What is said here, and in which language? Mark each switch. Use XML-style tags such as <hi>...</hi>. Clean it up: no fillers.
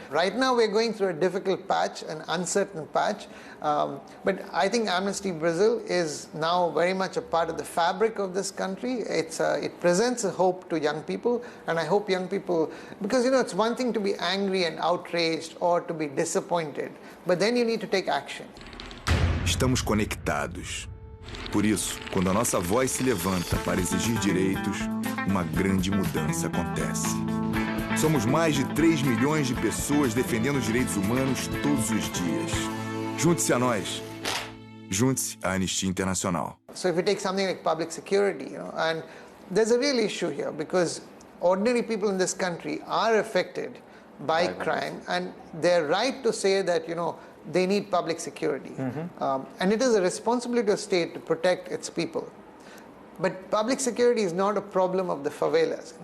<en>Right now we're going through a difficult patch, an uncertain patch, but I think Amnesty Brazil is now very much a part of the fabric of this country. It presents a hope to young people, and I hope young people, because it's one thing to be angry and outraged or to be disappointed, but then you need to take action.</en> <pt>Estamos conectados. Por isso, quando a nossa voz se levanta para exigir direitos, uma grande mudança acontece. Somos mais de 3 milhões de pessoas defendendo os direitos humanos todos os dias. Junte-se a nós. Junte-se à Anistia Internacional.</pt> <en>So if you take something like public security, and there's a real issue here because ordinary people in this country are affected by crime, and they're right to say that, they need public security. And it is a responsibility of the state to protect its people. But public security is not a problem of the favelas.</en>